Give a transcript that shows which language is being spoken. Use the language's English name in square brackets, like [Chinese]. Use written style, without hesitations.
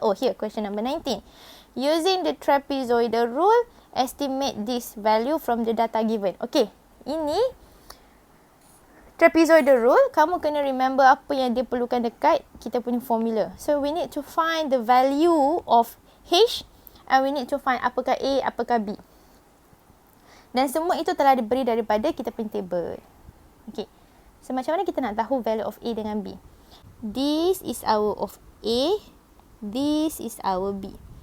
[English] Oh, here, question number 19. Using the trapezoidal rule, estimate this value from the data given. [Malay] Okay, ini trapezoidal rule, kamu kena [English] remember [Malay] apa yang dia perlukan dekat kita punya formula. [English] So, we need to find the value of H and we need to find [Malay] apakah A, apakah B. Dan semua itu telah diberi daripada kita punya table. Okay, so macam mana kita nak tahu [English] value of A [Malay] dengan B? [English] This is our of A, this is our B.